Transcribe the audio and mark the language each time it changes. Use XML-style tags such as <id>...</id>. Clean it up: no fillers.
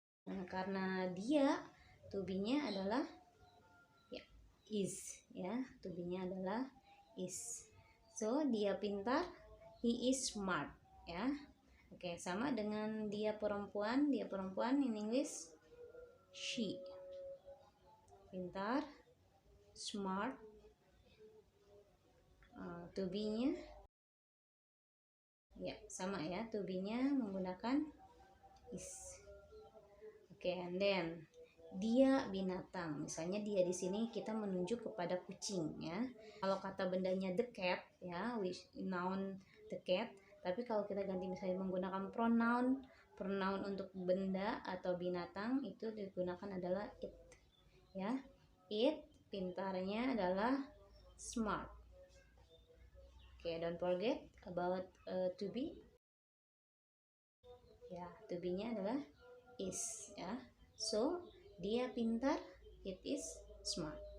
<id>Nah, karena dia to be-nya adalah ya, is ya. To be-nya adalah is.</id> <en>So,</en> <id>dia pintar,</id> <en>he is smart ya.</en> <id>Oke, sama dengan dia perempuan. Dia perempuan in English she. Pintar, smart. To be-nya ya sama ya, to be-nya menggunakan is. Oke, and then dia binatang. Misalnya dia di sini kita menunjuk kepada kucing ya. Kalau kata bendanya the cat ya, with noun the cat. Tapi kalau kita ganti misalnya menggunakan pronoun untuk benda atau binatang itu digunakan adalah it ya. It pintarnya adalah smart.</id> <en>Okay, don't forget about to be.</en> <id>Ya, to be-nya adalah is ya. So, dia pintar,</id> <en>it is smart.</en>